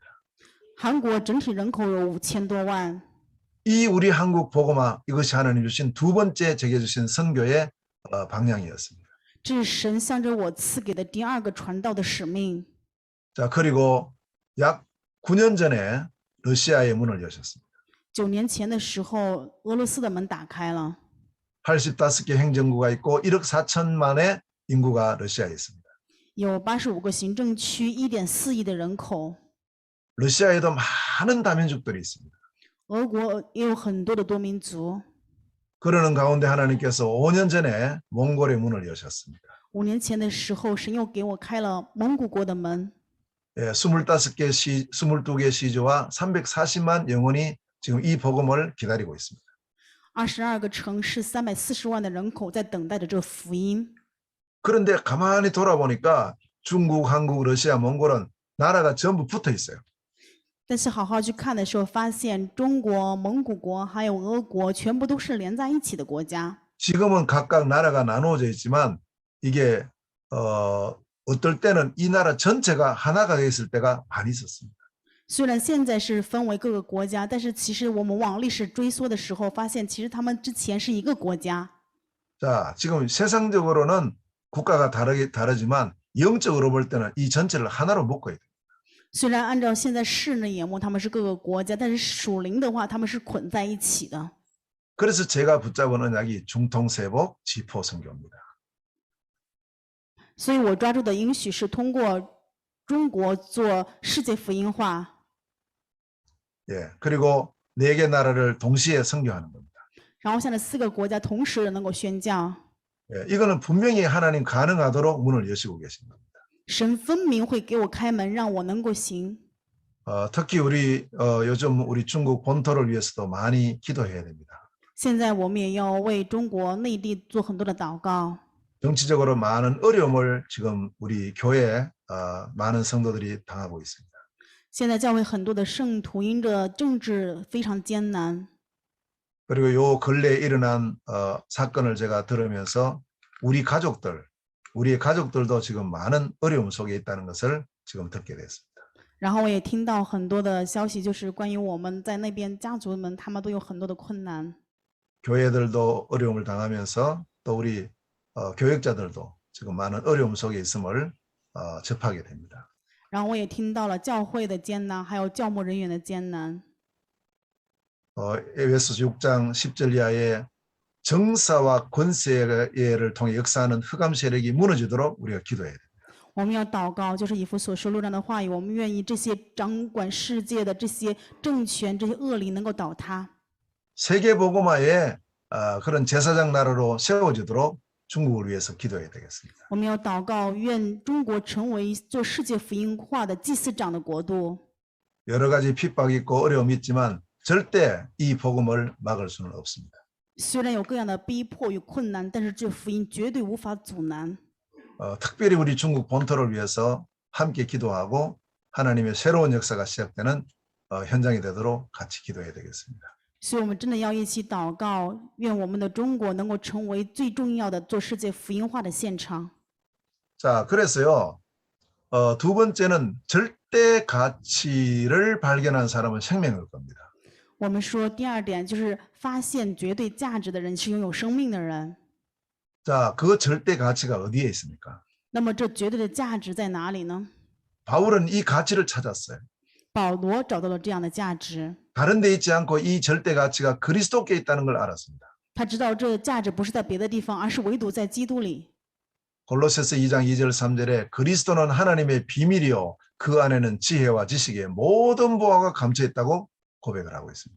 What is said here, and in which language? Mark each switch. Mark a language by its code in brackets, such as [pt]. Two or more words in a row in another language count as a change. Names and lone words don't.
[zh] 韩国整体人口有5000多万， [ko] 이 우리 한국 복음화 이것이 하나님 주신 두 번째 제게 주신 선교의 방향이었습니다. [zh] 这是神向着我赐给的第2个传道的使命。 [ko] 자, 그리고 약 9년 전에 러시아의 문을 여셨습니다. [zh] 9 年前的时候，俄罗斯的门打开了， [ko] 85개 행정구가 있고 1억 4천만의 인구가 러시아에 있습니다. [zh] 有85个行政区，1.4亿的人口。 [ko] 러시아에도 많은 다민족들이 있습니다. [zh] 俄国也有很多的多民族。 [ko] 그러는 가운데 하나님께서 5년 전에 몽골의 문을 여셨습니다. [zh] 5 年前的时候，神又给我开了蒙古国的门。 [ko] 22개 시주와 340만 영혼이 지금 이 복음을 기다리고 있습니다. [zh] 22 个城市，340万的人口在等待着这福音。 [ko] 그런데 가만히 돌아보니까 중국, 한국, 러시아, 몽골은 나라가 전부 붙어 있어요. [zh] 但是好好去看的时候，发现中国、蒙古国还有俄国全部都是连在一起的国家。 [ko] 지금은 각각 나라가 나누어져 있지만 이게 어떨 때는 이 나라 전체가 하나가 되어 있을 때가 많이 있었습니다. [zh] 虽然现在是分为各个国家，但是其实我们往历史追溯的时候，发现其实他们之前是一个国家。 [ko] 자, 지금 세상적으로는 국가가 다르지만 영적으로 볼 때는 이 전체를 하나로 묶어야 돼요. [zh] 虽然按照现在世人的眼目，他们是各个国家，但是属灵的话，他们是捆在一起的。 [ko] 그래서 제가 붙잡은 언약이 중통세복 지포 선교입니다. [zh] 所以我抓住的应许是通过中国做世界福音化， [ko] 예, 그리고 4개 나라를 동시에 선교하는 겁니다. [zh] 然后向着4个国家同时能够宣教。 [ko] 예, 이거는 분명히 하나님 가능하도록 문을 여시고 계신 겁니다. [zh] 神分明会给我开门，让我能够行。 [ko] 특히 우리 요즘 우리 중국 본토를 위해서도 많이 기도해야 됩니다. [zh] 现在我们也要为中国内地做很多的祷告。 [ko] 정치적으로 많은 어려움을 지금 우리 교회 많은 성도들이 당하고 있습니다. [zh] 现在教会很多的圣徒因着政治非常艰难。 [ko] 그리고 요 근래에 일어난 사건을 제가 들으면서 우리의 가족들도 지금 많은 어려움 속에 있다는 것을 지금 듣게 됐습니다. [zh] 然后我也听到很多的消息，就是关于我们在那边家族们，他们都有很多的困难。 [ko] 교회들도 어려움을 당하면서 또 우리 교역자들도 지금 많은 어려움 속에 있음을 접하게 됩니다. [zh] 然后我也听到了教会的艰难，还有教牧人员的艰难。 [ko] 에베소서 6장 10절 이하에 정사와 권세를 통해 역사하는 흑암 세력이 무너지도록 우리가 기도해야 됩니다. [zh] 我们要祷告，就是以弗所书6章的话语，我们愿意这些掌管世界的这些政权、这些恶灵能够倒塌。 [ko] 세계 복음화의 그런 제사장 나라로 세워지도록 중국을 위해서 기도해야 되겠습니다. [zh] 我们要祷告，愿中国成为做世界福音化的祭司长的国度。 [ko] 여러 가지 핍박이 있고 어려움이 있지만 절대 이 복음을 막을 수는 없습니다. [zh] 虽然有各样的逼迫与困难，但是这福音绝对无法阻拦。 [ko] 특별히 우리 중국 본토를 위해서 함께 기도하고 하나님의 새로운 역사가 시작되는 현장이 되도록 같이 기도해야 되겠습니다. [zh] 所以我们真的要一起祷告，愿我们的中国能够成为最重要的做世界福音化的现场。 [ko] 자, 그래서요. 두 번째는 절대 가치를 발견한 사람은 생명일 겁니다. [zh] 我们说第二点就是发现绝对价值的人是拥有生命的人。 [ko] 자, 그 절대 가치가 어디에 있습니까? [zh] 那么这绝对的价值在哪里呢？ [ko] 바울은 이 가치를 찾았어요. [zh] 保罗找到了这样的价值， [ko] 다른 데 있지 않고 이 절대 가치가 그리스도께 있다는 걸 알았습니다. [zh] 他知道这价值不是在别的地方，而是唯独在基督里。 [ko] 골로새서 2장 2절 3절에 그리스도는 하나님의 비밀이요 그 안에는 지혜와 지식의 모든 보화가 감춰 있다고 고백을 하고 있습니다.